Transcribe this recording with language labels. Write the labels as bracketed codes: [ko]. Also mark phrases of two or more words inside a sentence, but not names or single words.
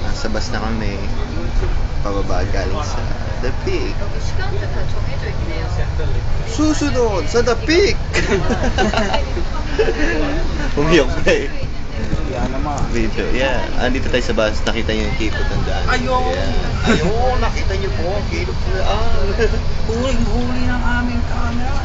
[tl] labas na kami. Pababa galing sa The Peak. [ko] 시간도 다 정해져 있네요. [tl] Susunod sa The Peak! Umiyak pa eh. Yan naman. [en] Video, yeah. [tl] Andito tayo sa bus, nakita niyo yung kipot ng daan. Ayun! [en] Yeah. [tl] Ayun, nakita niyo po, kipot ng daan. Huling-huli ng aming camera.